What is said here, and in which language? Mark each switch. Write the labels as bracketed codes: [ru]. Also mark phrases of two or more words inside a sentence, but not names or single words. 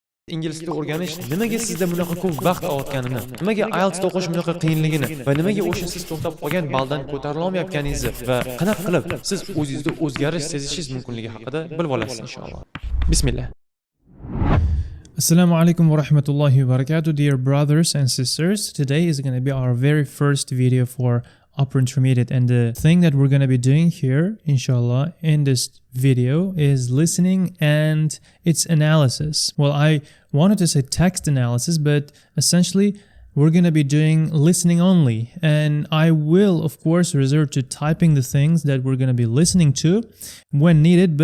[uz] Ingliz tilini o'rganish nimaga sizda bunaqa ko'p vaqt olayotganini, nimaga IELTS o'qish bunaqa qiyinligini va nimaga o'sha siz to'xtab qolgan baldan ko'tarila olmayotganingizni va qanaqa qilib siz o'zingizda o'zgarish sezishingiz mumkinligi haqida bilib olasiz inshaalloh. [ar] Bismillah. السلام عليكم ورحمة الله وبركاته, [en] dear brothers and sisters. Today is going to be our very first video for upper intermediate, and the thing that we're going to be doing here, inshallah, in this video is listening and its analysis. Well, I wanted to say text analysis, but essentially we're going to be doing listening only, and I will of course resort to typing the things that we're going to be listening to when needed.